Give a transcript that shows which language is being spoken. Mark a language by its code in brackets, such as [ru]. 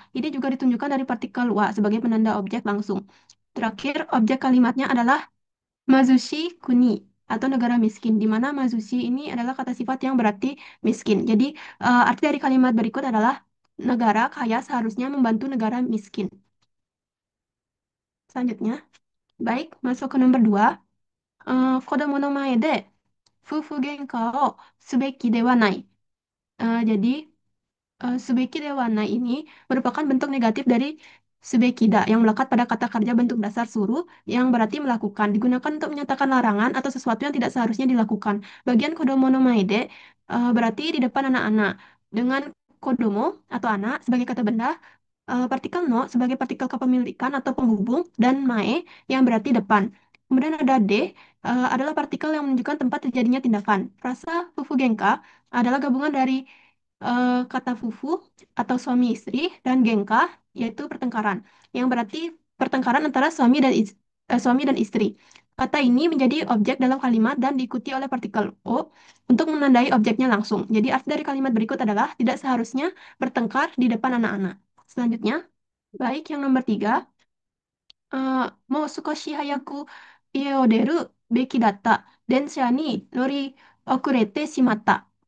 [id] Ini juga ditunjukkan dari partikel wa sebagai penanda objek langsung. Terakhir, objek kalimatnya adalah Mazushi Kuni atau negara miskin, di mana Mazushi ini adalah kata sifat yang berarti miskin. Jadi, arti dari kalimat berikut adalah negara kaya seharusnya membantu negara miskin. Selanjutnya, baik, masuk ke nomor 2. [ja] 子供の前で夫婦喧嘩をすべきではない。 [id] Jadi, subeki dewana ini merupakan bentuk negatif dari subekida yang melekat pada kata kerja bentuk dasar suruh yang berarti melakukan. Digunakan untuk menyatakan larangan atau sesuatu yang tidak seharusnya dilakukan. Bagian kodomo no maede berarti di depan anak-anak. Dengan kodomo atau anak sebagai kata benda, partikel no sebagai partikel kepemilikan atau penghubung, dan mae yang berarti depan. Kemudian ada de adalah partikel yang menunjukkan tempat terjadinya tindakan. Frasa fufu genka adalah gabungan dari kata fufu atau suami istri dan gengka yaitu pertengkaran yang berarti pertengkaran antara suami dan istri. Kata ini menjadi objek dalam kalimat dan diikuti oleh partikel o untuk menandai objeknya langsung. Jadi arti dari kalimat berikut adalah tidak seharusnya bertengkar di depan anak-anak. Selanjutnya, baik yang nomor 3, [ja] もう少し早く家を出るべきだった電車に乗り遅れてしまった.